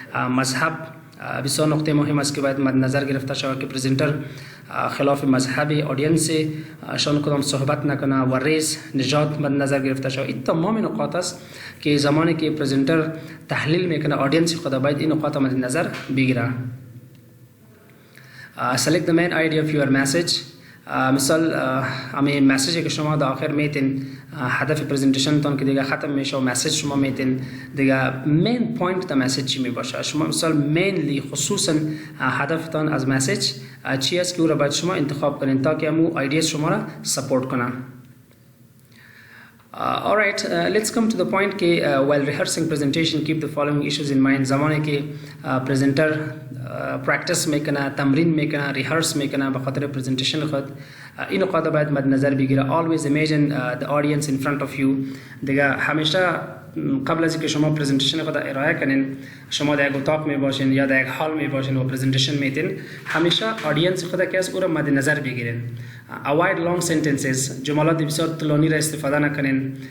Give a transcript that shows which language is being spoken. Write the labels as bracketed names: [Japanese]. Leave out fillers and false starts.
[Persian] مذهب بسیار نقطه مهم است که باید مد نظر گرفته شود که پرزنتر خلاف مذهب آدینس شان کدام صحبت نکنه و ریس نژاد مد نظر گرفته شود. این تمام نکات است که زمانی که پرزنتر تحلیل میکنه آدینس خود باید این نکات مد نظر بگیره. [English] Select the main idea of your message. [Persian] مثال همین مسیجی که شما در آخر میتین هدف پرزنتیشن تون که دیگه ختم میشه و مسیج شما میتین دیگه مین پوینت تا مسیج چی می باشه. شما مثال مینلی خصوصا هدفتان از مسیج چی است که او را باید شما انتخاب کنین تا که همو ایدیاز شما را سپورت کنن. [English] Alright, let's come to the point [Persian] که [English] while rehearsing presentation keep the following issues in mind. [Persian] زمانی که پرزنتر پرکتس میکنه، تمرین میکنه، ریهرس میکنه به خاطر پرزنتیشن خود، این نکات باید مد نظر بگیره. [English] Always imagine the audience in front of you. [Persian] دیگه همیشه قبل از اینکه شما پرزنتیشن خود ارائه کنین، شما در یک اتاق می باشین یا در یک هال می باشین و پرزنتیشن میتین، همیشه آدینس خود که است او را مد نظر بگیرین. [English] Avoid long sentences. [Persian] جملات بسیار طولانی را استفاده نکنین.